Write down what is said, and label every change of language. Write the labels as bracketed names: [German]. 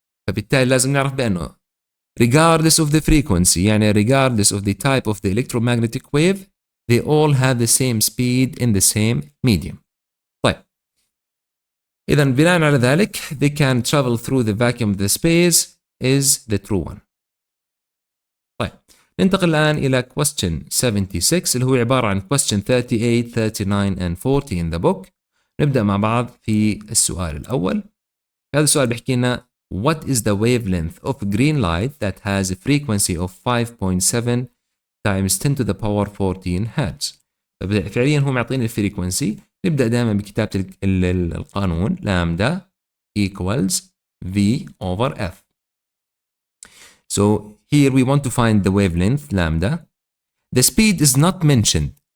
[Arabic] فبالتالي لازم نعرف بأنه [English] regardless of the frequency, يعني regardless of the type of the electromagnetic wave, they all have the same speed in the same medium. طيب, [Arabic] إذا بناء على ذلك, [English] they can travel through the vacuum of the space is the true one. طيب, [Arabic] ننتقل الآن إلى [English] question 76 [Arabic] اللي هو عبارة عن [English] question 38, 39 and 40 in the book. [Arabic] نبدأ مع بعض في السؤال الأول. هذا السؤال بيحكي لنا [English] what is the wavelength of green light that has a frequency of 5.7 times 10 to the power 14 Hz. [Arabic] فعليا هو معطيني الفريكونسي. نبدأ دائما بكتابة القانون لامدا [English] equals V over F. So here we want to find the wavelength lambda. The speed is not mentioned.